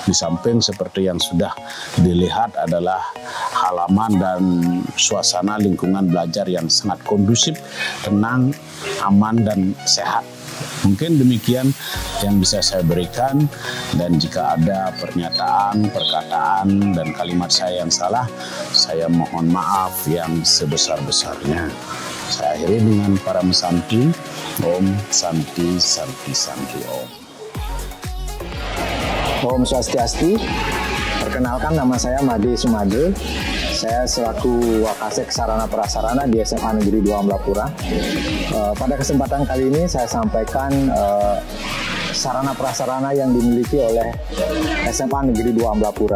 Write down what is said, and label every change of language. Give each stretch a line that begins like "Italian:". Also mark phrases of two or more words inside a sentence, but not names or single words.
Indonesian: Di samping seperti yang sudah dilihat adalah halaman dan suasana lingkungan belajar yang sangat kondusif, tenang, aman, dan sehat. Mungkin demikian yang bisa saya berikan, dan jika ada pernyataan, perkataan, dan kalimat saya yang salah, saya mohon maaf yang sebesar-besarnya. Saya akhiri dengan para mesanti.
Sanskrit: Om Santi Santi Santi Om. Om Swastiastu.
Indonesian: Perkenalkan, nama saya Made Sumade. Saya selaku Wakasek Sarana Prasarana di SMA Negeri 2 Amlapura. Pada kesempatan kali ini saya sampaikan sarana prasarana yang dimiliki oleh SMA Negeri 2 Amlapura.